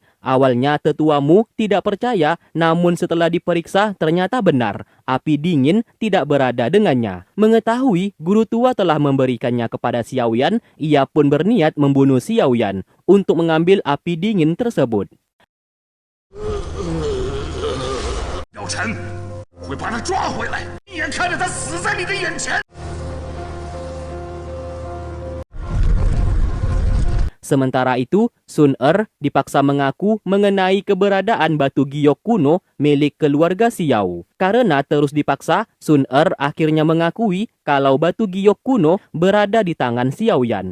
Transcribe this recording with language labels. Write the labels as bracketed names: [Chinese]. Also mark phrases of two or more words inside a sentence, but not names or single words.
[Indonesian] Awalnya tetuamu tidak percaya, namun setelah diperiksa ternyata benar, api dingin tidak berada dengannya. Mengetahui guru tua telah memberikannya kepada Xiao Yan, ia pun berniat membunuh Xiao Yan untuk mengambil api dingin tersebut. [Chinese] 姚晨会把他抓回来，一眼看着他死在你的眼前。 [Indonesian] Sementara itu, Sun Er dipaksa mengaku mengenai keberadaan batu giok kuno milik keluarga Xiao. Karena terus dipaksa, Sun Er akhirnya mengakui kalau batu giok kuno berada di tangan Xiao Yan.